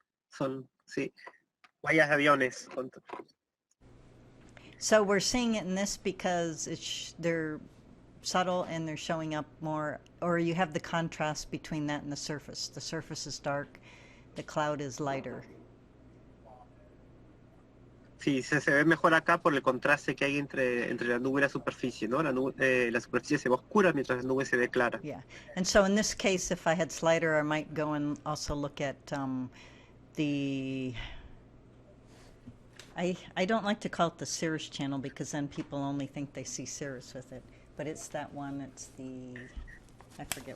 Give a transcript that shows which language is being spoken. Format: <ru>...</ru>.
<es>Son, sí, huellas de aviones.</es> <en>So we're seeing it in this because they're subtle and they're showing up more, or you have the contrast between that and the surface. The surface is dark, the cloud is lighter.</en> <es>Sí, se ve mejor acá por el contraste que hay entre la nube y la superficie, ¿no? La superficie se ve oscura mientras la nube se ve clara.</es> <en>Yeah, and so in this case, if I had slider, I might go and also look at the... I don't like to call it the Cirrus channel because then people only think they see Cirrus with it, but it's that one. It's the... I forget.</en>